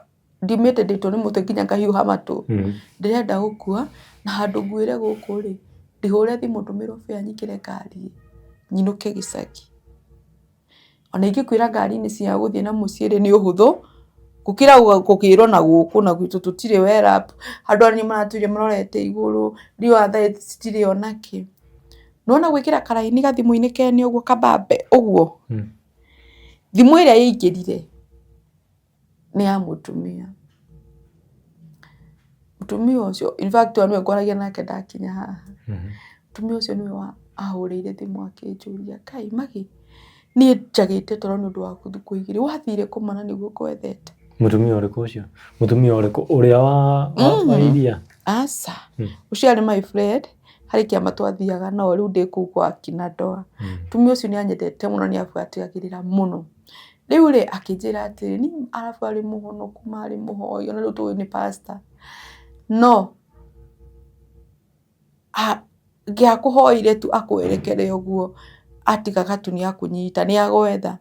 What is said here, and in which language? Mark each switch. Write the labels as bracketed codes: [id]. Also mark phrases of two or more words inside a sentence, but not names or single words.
[ki] Ndimĩte ndĩtwo nĩ mũtwe nginya ngahiũha matũ. Ndĩrenda gũkua na handũ nguĩre gũkũ rĩ ndĩhũre thimũ ndũmĩrwo fare nyingĩre ngari nyinũke gĩcagi. Ona ingĩkwĩra ngari-inĩ cia gũthiĩ na mũciĩ rĩ nĩ ũhũthũ gũkĩra gũkĩrwo na gũkũ na gwitũ tũtirĩ [en] well up. [ki] Andũ arĩa maratũire marorete igũrũ riũa thaa citirĩ onakĩ. Nona gwĩkĩra karaini gathimũ-inĩ kene ũguo kabambe ũguo. Thimũ ĩrĩa yaingĩrire nĩ ya mũtumia. Mũtumia ũcio [en] in fact [ki] niwe ngwaragia nake ndakinya haha. Mũtumia ũcio niwe ahũrĩire thimũ akĩnjũria Kai Magi niĩ njagĩte toro nĩ ũndũ waku thikũ igĩrĩ wathire kũmana nĩguo kwethete. Mũtumia ũrĩkũ ũcio? Mũtumia ũrĩkũ ũrĩa wa iria? Aca. Ũcio arĩ [en] my friend [ki] harĩ kĩama twathiaga no rĩu ndĩ kũu kwa kina Ndoa. Mũtumia ũcio nĩ anyendete mũno nĩ abuatagĩrĩra mũno. Rĩu rĩ akĩnjĩra atĩrĩ ni arabu arĩ mũhonoku marĩ mũhoi ona rĩu tũĩ nĩ pastor. No ngĩakũhoire tu akwerekere ũguo atigaga tu nĩ akũnyita nĩ agwetha.